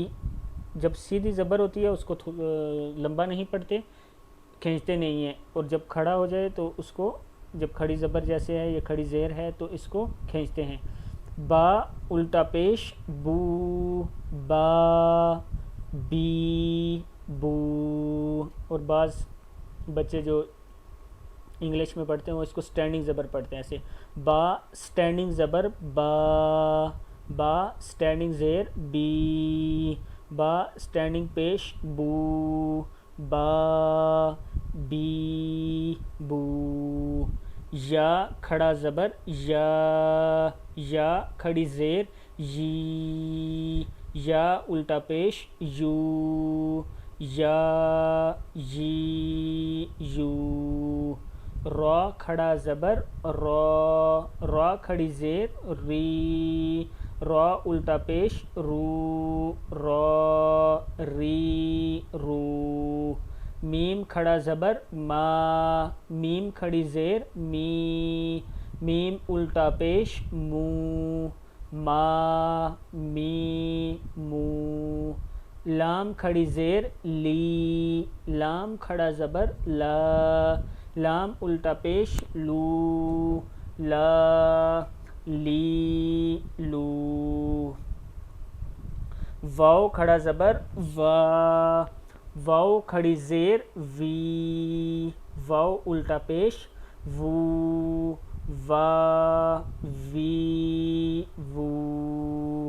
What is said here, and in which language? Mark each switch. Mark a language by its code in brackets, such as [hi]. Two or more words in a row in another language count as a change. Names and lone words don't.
[ur] جب سیدھی زبر ہوتی ہے اس کو لمبا نہیں پڑھتے کھینچتے نہیں ہیں اور جب کھڑا ہو جائے تو اس کو جب کھڑی زبر جیسے ہے یہ کھڑی زیر ہے تو اس کو کھینچتے ہیں. با الٹا پیش بو با بی بو. اور بعض بچے جو انگلش میں پڑھتے ہیں وہ اس کو سٹینڈنگ زبر پڑھتے ہیں ایسے با سٹینڈنگ زبر با با سٹینڈنگ زیر بی با سٹینڈنگ پیش بو با بی بو. یا کھڑا زبر یا کھڑی زیر یی یا الٹا پیش یو یا یی یو. را کھڑا زبر را کھڑی زیر ری را الٹا پیش رو را ری رو. میم کھڑا زبر ما میم کھڑی زیر می میم الٹا پیش مو ما می مو. لام کھڑی زیر لی لام کھڑا زبر لا لام الٹا پیش لو لا لی لو. واو کھڑا زبر وا واو کھڑی زیر وی واو الٹا پیش وو وا وی وو.